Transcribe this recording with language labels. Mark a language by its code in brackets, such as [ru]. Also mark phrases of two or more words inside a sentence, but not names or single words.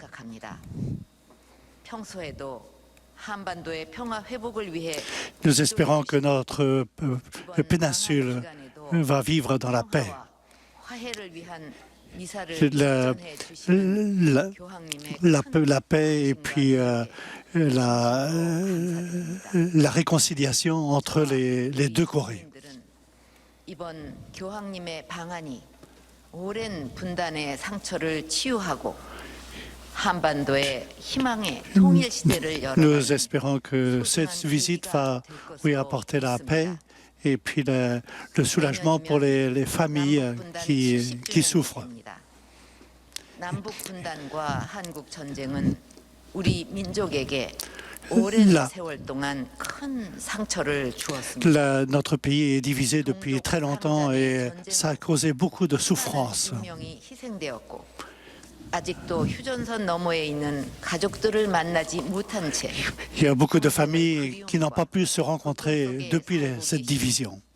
[fr] Nous espérons que notre péninsule va vivre dans la paix. La paix et puis la réconciliation entre les deux Corées. [ko] 이번 교황님의 방한이 오랜 분단의 상처를 치유하고 한반도의 희망의 통일 시대를 열어. [fr] Nous espérons que cette visite va lui apporter la paix et puis le soulagement pour les familles qui souffrent. [ko] 남북 분단과 한국 전쟁은 우리 민족에게 [fr] Notre pays est divisé depuis très longtemps et ça a causé beaucoup de souffrance. Il y a beaucoup de familles qui n'ont pas pu se rencontrer depuis cette division.